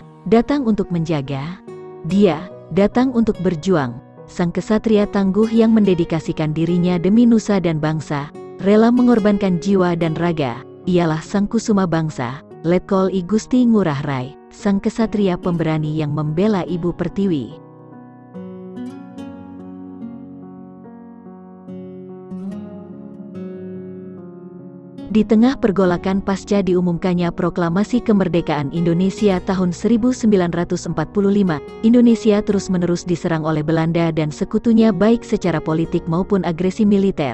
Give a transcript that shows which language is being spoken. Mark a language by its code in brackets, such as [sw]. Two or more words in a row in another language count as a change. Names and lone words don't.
[id] datang untuk menjaga. Dia datang untuk berjuang. Sang kesatria tangguh yang mendedikasikan dirinya demi nusa dan bangsa, rela mengorbankan jiwa dan raga. Ialah sang kusuma bangsa, Letkol I Gusti Ngurah Rai, sang kesatria pemberani yang membela Ibu Pertiwi. Di tengah pergolakan pasca diumumkannya Proklamasi Kemerdekaan Indonesia tahun 1945, Indonesia terus-menerus diserang oleh Belanda dan sekutunya baik secara politik maupun agresi militer.